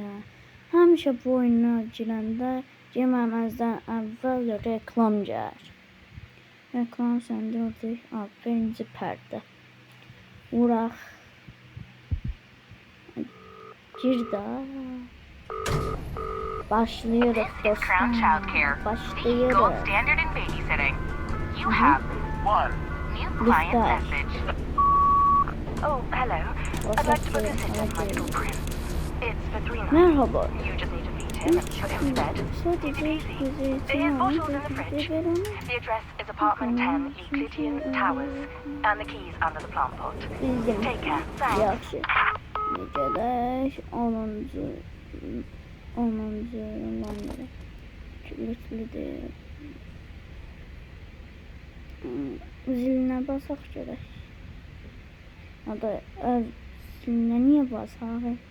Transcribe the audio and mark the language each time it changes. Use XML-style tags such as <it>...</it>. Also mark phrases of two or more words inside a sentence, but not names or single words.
<az>Həmişə bu oyuna girəndə girməməzdən əvvəl reklam gəlir. Reklam söndürdük. Birinci pərdə. Vuraq. Gir də. Başlayırıq dostlar. Başlayırıq.</az> <en>Standard in babysitting. You have one new client message. Oh, hello. I'd like to book a sit with my little prince. It's for 3 nights. Merhaba. You just need to feed him and put him to bed. Sadece His bottle's in the fridge. The address is apartment 10, Euclidean Towers, and the key's under the plant pot. Take care. Thanks.</en> <az>Yaxşı. Necələr? 10-cu lanları. Kilitlidir. Zilinə basaq görək. Ada zilinə niyə basaq?</az>